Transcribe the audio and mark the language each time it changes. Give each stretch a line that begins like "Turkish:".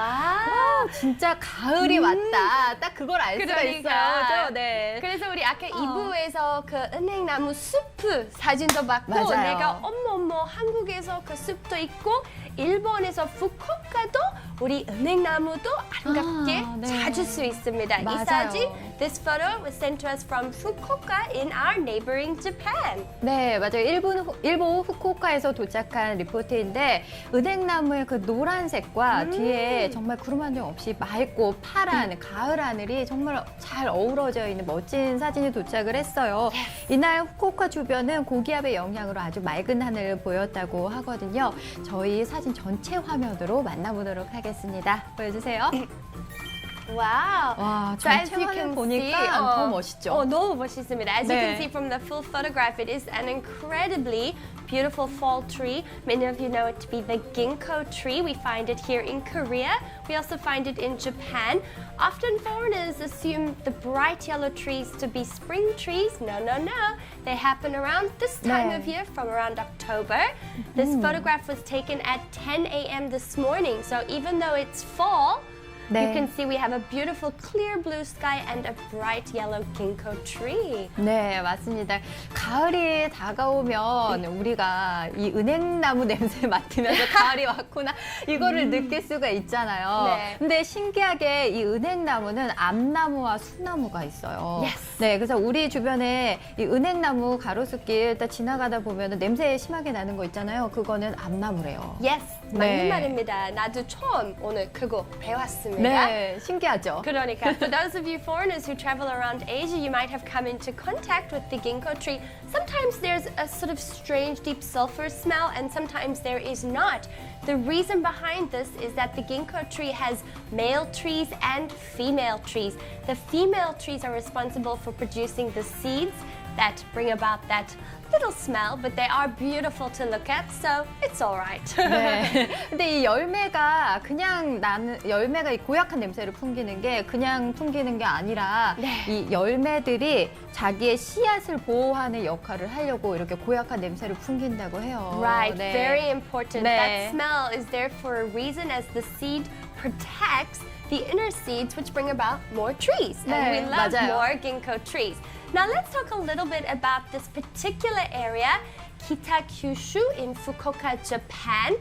Korean: 와, 진짜 가을이 왔다. 딱 그걸 알 수가 그러니까. 있어요. 네. 그래서 우리 아까 2부에서 그 은행나무 숲 사진도 봤고 맞아요. 내가 어머 한국에서 그 숲도 있고 일본에서 후쿠오카도 우리 은행나무도 아름답게 네. 찾을 수 있습니다. 맞아요. 이 사진,
English: this photo was sent to us from Fukuoka in our neighboring Japan.
Korean: 네, 맞아요. 일본 후쿠오카에서 도착한 리포트인데 은행나무의 그 노란색과 뒤에 정말 구름 한 점 없이 맑고 파란 가을 하늘이 정말 잘 어우러져 있는 멋진 사진이 도착을 했어요. 이날 후쿠오카 주변은 고기압의 영향으로 아주 맑은 하늘을 보였다고 하거든요. 저희 사진 전체 화면으로 만나보도록 하겠습니다. 보여주세요. 와우. 와,
English: So as
Korean: 전체
English: you
Korean: 화면
English: can
Korean: 보니까
English: see,
Korean: 더 멋있죠? 너무 멋있습니다.
English: As you
Korean: 네.
English: can see from the full photograph, it is an incredibly beautiful fall tree. Many of you know it to be the ginkgo tree. We find it here in Korea. We also find it in Japan. Often foreigners assume the bright yellow trees to be spring trees. No, no, no. They happen around this time of year, from around October. This photograph was taken at 10 a.m. this morning. So even though it's fall,
Korean: 네.
English: You can see we have a beautiful clear blue sky and a bright yellow ginkgo tree.
Korean: 네, 맞습니다. 가을이 다가오면 우리가 이 은행나무 냄새 맡으면서 가을이 왔구나 이거를 느낄 수가 있잖아요. 네. 근데 신기하게 이 은행나무는 암나무와 수나무가 있어요.
English: Yes.
Korean: 네, 그래서 우리 주변에 이 은행나무 가로수길 딱 지나가다 보면 냄새 심하게 나는 거 있잖아요. 그거는 암나무래요.
English: Yes,
Korean: 네. 맞는 말입니다. 나도 처음 오늘 그거 배웠습니다. 네, 신기하죠? 그러니까,
English: for those of you foreigners who travel around Asia, you might have come into contact with the ginkgo tree. Sometimes there's a sort of strange deep sulfur smell, and sometimes there is not. The reason behind this is that the ginkgo tree has male trees and female trees. The female trees are responsible for producing the seeds that bring about that little smell, but they are beautiful to look at, so it's all right.
Korean: 네. 근데 이 열매가 그냥 나는 열매가 이 고약한 냄새를 풍기는 게 그냥 풍기는 게 아니라 네. 이 열매들이 자기의 씨앗을 보호하는 역할을 하려고 이렇게 고약한 냄새를 풍긴다고 해요.
English: Right,
Korean: 네.
English: very important.
Korean: 네.
English: That smell is there for a reason, as the seed protects the inner seeds, which bring about more trees. And
Korean: 네,
English: we love
Korean: 맞아요.
English: more ginkgo trees. Now let's talk a little bit about this particular area, Kitakyushu in Fukuoka, Japan.